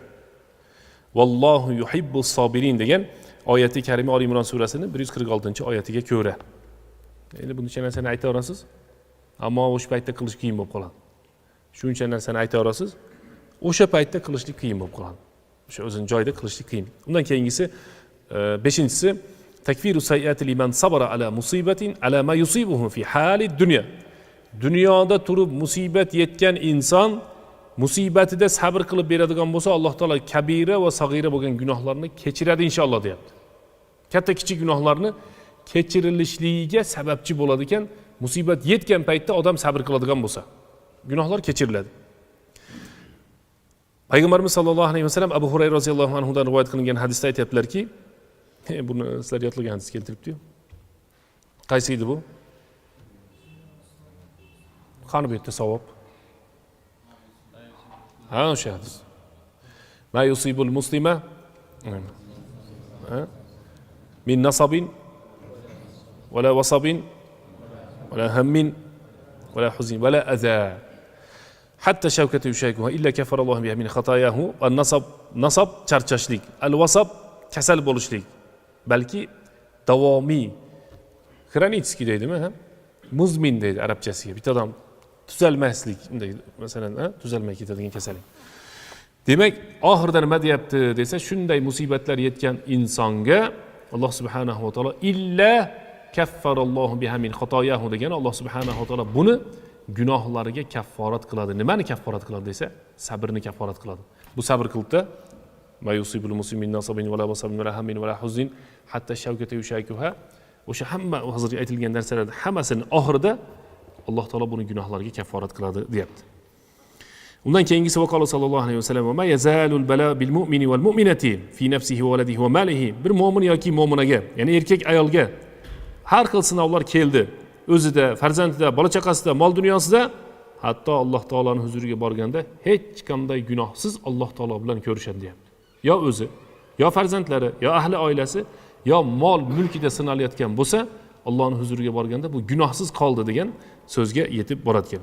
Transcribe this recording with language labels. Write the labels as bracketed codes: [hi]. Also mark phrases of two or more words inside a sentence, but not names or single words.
[ar] والله يحب الصابرين [uz] degan oyati karima Ali Imron surasining 146-oyatiga ko'ra. Endi buncha narsani ayta olasiz, ammo o'sha paytda qilish qiyin bo'lib qoladi. Shuncha narsani ayta olasiz, o'sha paytda qilishlik qiyin bo'lib qoladi. O'sha o'zining joyida qilishlik qiyin. Undan keyingisi 5-inchisi [ar] تكفير سيئات لمن صبر على مصيبة على ما يصيبه في حال الدنيا. [uz] Dunyoda turib musibat yetgan inson musibatida sabr qilib beradigan bo'lsa, Alloh taolo [ar] كبيرة وصغيرة [uz] bo'lgan gunohlarni kechiradi inshaalloh deyapti. Katta kichik gunohlarni kechirilishligiga sababchi bo'ladi ekan, musibat yetgan paytda odam sabr qiladigan bo'lsa, gunohlar kechiriladi. Payg'ambarimiz [ar] صلى الله عليه وسلم [uz] Abu Hurayra [ar] رضي الله عنه [uz] dan rivoyat qilingan hadisda aytibdilarki, buni sizlar yodlagan hadis keltiribdi-yu. Qaysi edi bu? Qani bu yerda savob? Ha, o'sha hadis. [ar] ما يصيب المسلم من نصب ولا وصب ولا هم ولا حزن ولا أذى حتى الشوكة يشاكها إلا كفر الله بها من خطاياه. [uz] Nasab charchashlik, al-wasab kasal bo'lishlik, balki davomiy xronический deydimi, muzmin deydi arabchasiga. Bitta odam tuzalmaslik, masalan, tuzalmay ketadigan kasallik. Demak, oxirida nima deyapti desa, shunday musibatlar yetgan insonga Alloh [ar] سبحانه وتعالى إلا كفر الله بها من خطاياه [uz] degan, Alloh [ar] سبحانه وتعالى [uz] buni gunohlariga kafforat qiladi. Nimani kafforat qiladi desa, sabrni kafforat qiladi. Bu sabr qilibdi. [ar] ما يصيب المسلم من نصب ولا وصب ولا هم ولا حزن حتى الشوكة يشاكها. [uz] O'sha hamma hozir aytilgan narsalarning hammasini oxirida Alloh taolo buni gunohlariga kafforat qiladi deyapti. Undan keyingisi [ar] وقال صلى الله عليه وسلم وما يزال البلاء بالمؤمن والمؤمنة في نفسه وولده وماله. [uz] Bir mu'min yoki mu'minaga, ya'ni erkak ayolga har xil sinovlar keldi. O'zida, farzandida, bola chaqasida, mol dunyosida, hatto Alloh taoloning huzuriga borganda hech qanday gunohsiz Alloh taolo bilan ko'rishadi deyapti. Yo o'zi, yo farzandlari, yo ahli oilasi, yo mol mulkida sinalayotgan bo'lsa, Allohning huzuriga borganda bu gunohsiz qoldi degan so'zga yetib boradi ekan.